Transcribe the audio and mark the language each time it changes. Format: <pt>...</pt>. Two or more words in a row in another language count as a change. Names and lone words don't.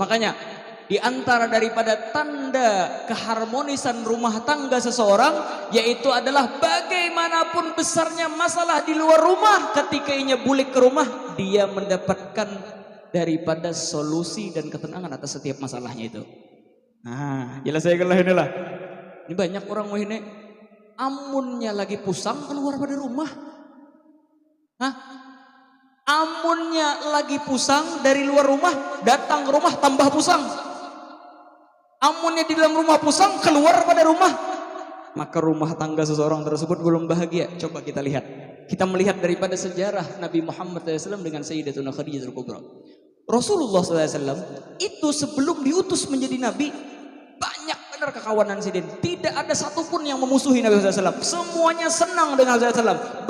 <id>Makanya di antara daripada tanda keharmonisan rumah tangga seseorang, yaitu adalah bagaimanapun besarnya masalah di luar rumah, ketika ia balik ke rumah, dia mendapatkan daripada solusi dan ketenangan atas setiap masalahnya itu. Nah, jelas saya kalau inilah.</id> <bjn>Ini banyak orang ini amunnya lagi pusang keluar pada rumah. Hah? Amunnya lagi pusang dari luar rumah datang ke rumah tambah pusang. Amunnya di dalam rumah pusang keluar pada rumah,</bjn> <id>maka rumah tangga seseorang tersebut belum bahagia. Coba kita lihat. Kita melihat daripada sejarah Nabi Muhammad SAW dengan Sayyidatuna Khadijah Al-Kubra.</id> <bjn>Rasulullah SAW itu sebelum diutus menjadi Nabi, banyak benar kekawanan sidin.</bjn> <id>Tidak ada satupun yang memusuhi Nabi SAW. Semuanya senang dengan Nabi SAW.</id>